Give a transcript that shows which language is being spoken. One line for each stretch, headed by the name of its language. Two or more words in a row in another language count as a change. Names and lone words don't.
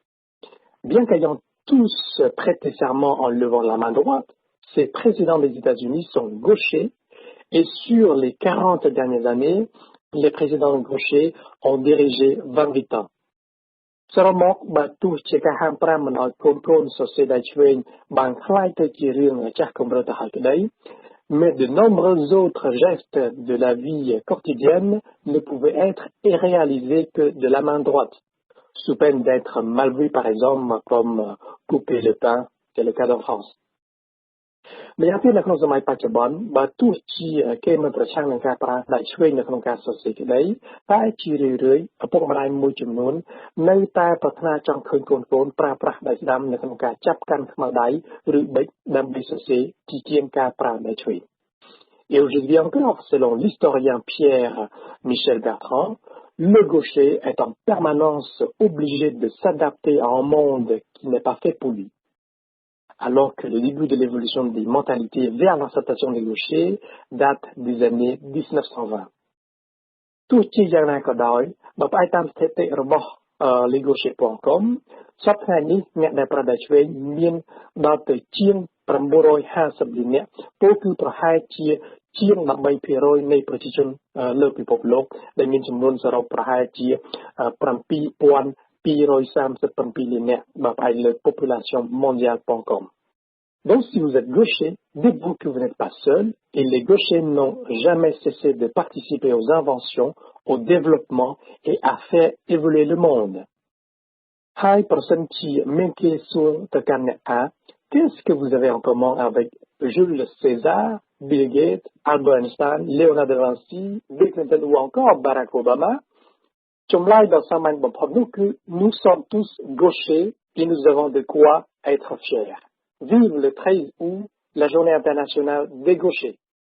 French: Bien qu'ayant tous prêté serment en levant la main droite, ces présidents des États-Unis sont gauchers et sur les 40 dernières années, les présidents gauchers ont dirigé 28 ans.
Khmer: សរុបមកបើទោះជាការហាម5មិនឲ្យកូនសរសេរដៃឆ្វេងបានคล้ายទៅជារឿងចាស់កម្រិតទៅហើយក្តី
French: mais de nombreux autres gestes de la vie quotidienne ne pouvaient être réalisés que de la main droite, sous peine d'être mal vus par exemple comme couper le pain, c'est le cas en France.
Khmer: ម្យ៉ាងទៀតនៅក្នុងសម័យបច្ចុប្បន្នបើទោះជាគេមិនប្រឆាំងនឹងការប្រើដៃឆ្វេងនៅក្នុងការសរសេរក្តីតែជារឿយៗឪពុកម្ដាយមួយចំនួននៅតែប្រាថ្នាចង់ឃើញកូនប្រើប្រាស់ដៃស្ដាំនៅក្នុងការចាប់កាន់ខ្មៅដៃឬប៊ិចដើម្បីសរសេរជាងការប្រើដៃឆ្វេង
French: Et aujourd'hui encore, selon l'historien Pierre Michel Bertrand, le gaucher est en permanence obligé de s'adapter à un monde qui n'est pas fait pour lui. Alors que le début de l'évolution des mentalités vers l'acceptation des gauchers date des années 1920.
Khmer: ទោះជាយ៉ាងណាក៏ដោយបើផ្អែកតាមស្ថិតិរបស់ legauchers.com សប្តាហ៍នេះអ្នកដែលប្រើដៃឆ្វេងមានដល់ទៅជាង950លាននាក់ពលគឺប្រហែលជាជាង 13% នៃប្រជាជនលើពិភពលោកដែលមានចំនួនសរុបប្រហែលជា 7237 លាននាក់បើផ្អែកលើ population mondiale.com.
French: Donc si vous êtes gaucher, dites-vous que vous n'êtes pas seul et les gauchers n'ont jamais cessé de participer aux inventions, au développement et à faire évoluer le monde.
Khmer: ហើយប្រសិនជាមានគេសួរទៅកាន់អ្នកថា
French: Qu'est-ce que vous avez en commun avec Jules César, Bill Gates, Albert Einstein, Leonardo da Vinci, Bill Clinton ou encore Barack Obama?
Khmer: ចម្លើយដ៏សាមញ្ញបំផុតនោះគឺ
French: Nous sommes tous gauchers et nous avons de quoi être fiers. Vive le 13 août, la journée internationale des gauchers.